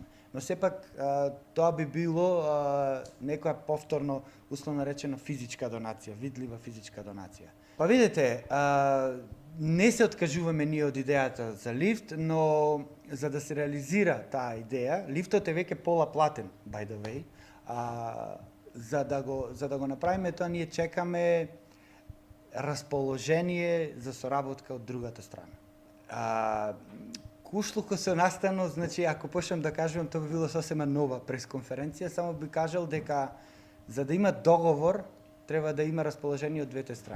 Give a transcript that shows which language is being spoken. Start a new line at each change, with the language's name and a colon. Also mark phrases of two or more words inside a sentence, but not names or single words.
Macedonian: Но сепак тоа би било некоја повторно, условно речено, физичка донација, видлива физичка донација. Па видите, не се откажуваме ние од идејата за лифт, но за да се реализира таа идеја, лифтот е веќе пола платен,
English: by the way,
Macedonian: за да го направиме тоа, ние чекаме расположение за соработка од другата страна. Кушлуко се настано, значи, ако почнам да кажувам, тоа би било сосема нова пресконференција, само би кажал дека за да има договор, треба да има расположение од двете страни.